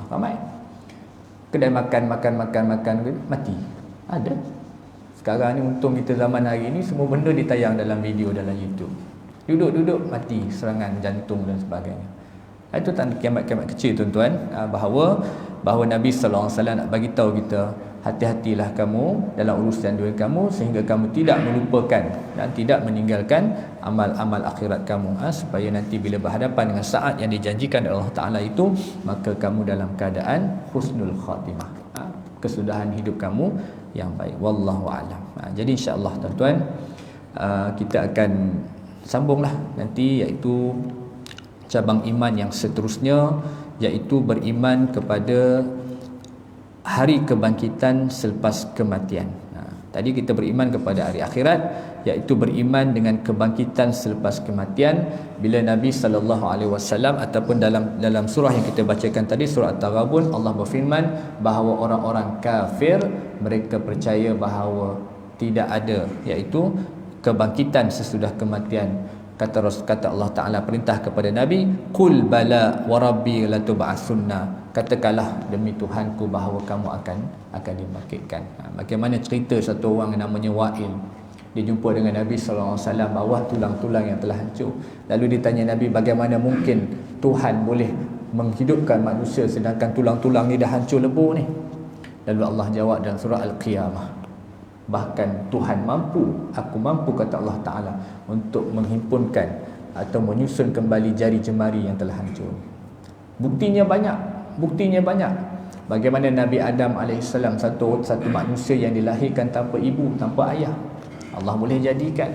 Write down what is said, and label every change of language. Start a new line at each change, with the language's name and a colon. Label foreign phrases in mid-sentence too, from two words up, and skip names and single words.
Malay: Ramai. Kedai makan mati. Ada. Sekarang ni untung kita zaman hari ni semua benda ditayang dalam video dalam YouTube. Duduk-duduk mati serangan jantung dan sebagainya. Itu tanda kiamat-kiamat kecil, tuan-tuan. Bahawa Nabi
Arabic: صلى الله عليه وسلم
Malay: nak bagi tahu kita, hati-hatilah kamu dalam urusan dunia kamu sehingga kamu tidak melupakan dan tidak meninggalkan amal-amal akhirat kamu, supaya nanti bila berhadapan dengan saat yang dijanjikan oleh Allah Taala itu, maka kamu dalam keadaan
Arabic: حسن الخاتمة,
Malay: kesudahan hidup kamu yang baik.
Arabic: والله أعلم.
Malay: Jadi
Arabic: إن شاء الله,
Malay: tuan-tuan, kita akan sambunglah nanti, iaitu cabang iman yang seterusnya, iaitu beriman kepada hari kebangkitan selepas kematian. Tadi kita beriman kepada hari akhirat, iaitu beriman dengan kebangkitan selepas kematian. Bila Nabi SAW ataupun dalam surah yang kita bacakan tadi, surah At-Taghabun, Allah berfirman bahawa orang-orang kafir mereka percaya bahawa tidak ada, iaitu kebangkitan sesudah kematian. Kata Allah Ta'ala, perintah kepada Nabi,
Arabic: قل بلى وربي لتبعثن,
Malay: katakanlah demi Tuhanku bahawa kamu akan dibangkitkan. Bagaimana cerita satu orang yang namanya Wa'il, dia jumpa dengan Nabi SAW bawah tulang-tulang yang telah hancur. Lalu ditanya Nabi, bagaimana mungkin Tuhan boleh menghidupkan manusia sedangkan tulang-tulang ni dah hancur lebur ni? Lalu Allah jawab dalam surah Al-Qiyamah, bahkan Tuhan mampu, aku mampu, kata Allah Ta'ala, untuk menghimpunkan atau menyusun kembali jari jemari yang telah hancur. Buktinya banyak. Bagaimana Nabi Adam AS, satu manusia yang dilahirkan tanpa ibu, tanpa ayah, Allah boleh jadikan.